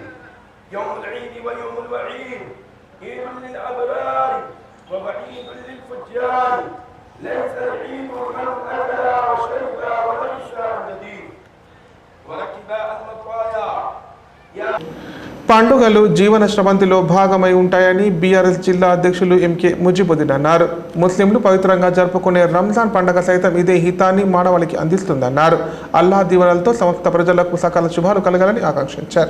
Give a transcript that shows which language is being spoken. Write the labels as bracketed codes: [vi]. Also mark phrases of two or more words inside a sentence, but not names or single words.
[ar] يوم العيد ويوم الوعيد، عيد للأبرار ووعيد للفجار. ليس العيد من أكل وشرب ولبس النديم وركب المطايا. [te] పండుగలు జీవన స్రవంతిలో భాగమై ఉంటాయని బీఆర్ఎస్ జిల్లా అధ్యక్షులు ఎంకే ముజిబుద్దీన్ అన్నారు. ముస్లింలు పవిత్రంగా జరుపుకునే రంజాన్ పండుగ సైతం ఇదే హితాన్ని మానవాళికి అందిస్తుందన్నారు. అల్లాహ్ దీవెనలతో సమస్త ప్రజలకు సకల శుభాలు కలగాలని ఆకాంక్షించారు.